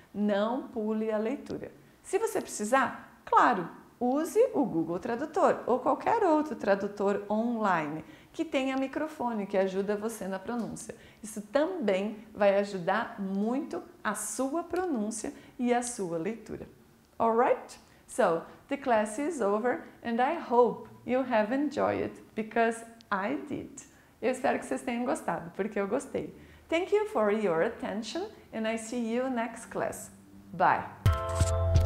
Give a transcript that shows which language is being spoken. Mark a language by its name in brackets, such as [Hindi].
[Portuguese] Não pule a leitura. Se você precisar, claro, use o Google Tradutor ou qualquer outro tradutor online que tenha microfone, que ajuda você na pronúncia. Isso também vai ajudar muito a sua pronúncia e a sua leitura. [English] Alright? So, the class is over and I hope you have enjoyed it because I did. [Portuguese] Eu espero que vocês tenham gostado, porque eu gostei. [English] Thank you for your attention and I see you next class. Bye!